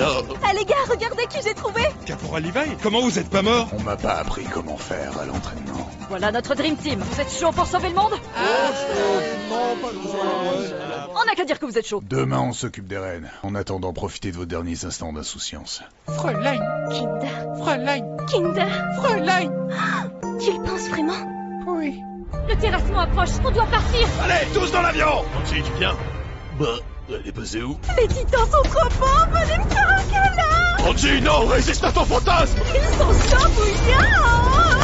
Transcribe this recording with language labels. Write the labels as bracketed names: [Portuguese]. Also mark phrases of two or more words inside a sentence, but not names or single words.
[French] Ah les gars, regardez qui j'ai trouvé! Caporal Levi, comment vous êtes pas mort? On m'a pas appris comment faire à l'entraînement. Voilà notre [English] Dream Team. [French] Vous êtes chaud pour sauver le monde? On n'a qu'à dire que vous êtes chaud. Demain, on s'occupe des reines. En attendant, profitez de vos derniers instants d'insouciance. Fräulein. Kinder. Fräulein. Kinder. Fräulein. Tu le penses vraiment? Oui. Le terrassement approche, on doit partir! Allez, tous dans l'avion! Angie, tu viens? Bah, elle est basée où? Les titans sont trop beaux, venez me faire un câlin! Angie, non, résiste à ton fantasme! Ils sont chabouillants!